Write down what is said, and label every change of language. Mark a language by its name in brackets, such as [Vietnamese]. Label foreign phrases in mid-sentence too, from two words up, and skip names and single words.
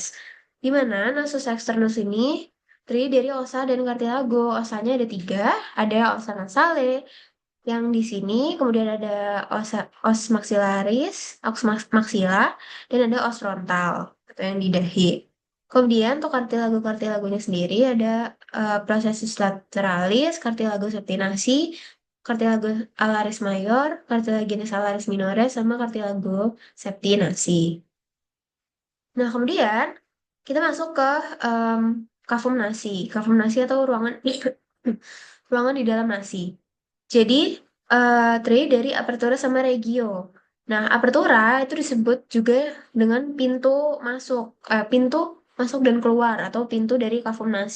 [Indonesian] Di mana [Latin] nasus externus [Indonesian] ini terdiri dari osa dan kartilago. Osanya ada tiga, ada [Latin] osa nasale, [Indonesian] yang di sini kemudian ada [Latin] os maxillaris, [Indonesian] maxilla, dan ada [Latin] os frontal [Indonesian] atau yang di dahi. Kemudian untuk kartilagonya sendiri ada [Latin] processus lateralis, cartilago septinasi, cartilago alaris mayor, cartilaginous alaris minores, sama cartilago septinasi. [Indonesian] Nah, kemudian kita masuk ke em, [Latin] kavum nasi. Kavum nasi [Indonesian] atau ruangan ruangan [Latin] di dalam nasi. [Indonesian] Jadi, terdiri dari apertura sama regio. Nah, apertura itu disebut juga dengan pintu masuk dan keluar atau pintu dari [Latin] kavum nasi.